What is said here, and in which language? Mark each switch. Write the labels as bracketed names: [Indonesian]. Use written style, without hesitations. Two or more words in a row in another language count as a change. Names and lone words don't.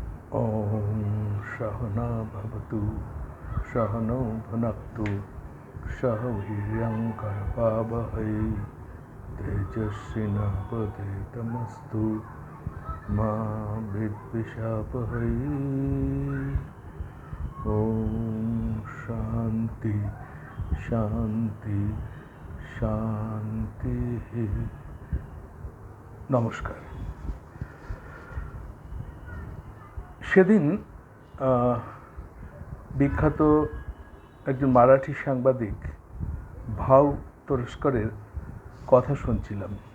[Sanskrit] ॐ सहना भवतु सहनौ भुनक्तु सह वीर्यङ्करवावहै तेजस्विनावधीतमस्तु मा विद्विषावहै। ॐ शान्ति शान्ति শান্তিः। [Bangla] নমস্কার। সেদিন বিখ্যাত একজন মারাঠি সাংবাদিক ভাউ তরস্করের কথা শুনছিলাম।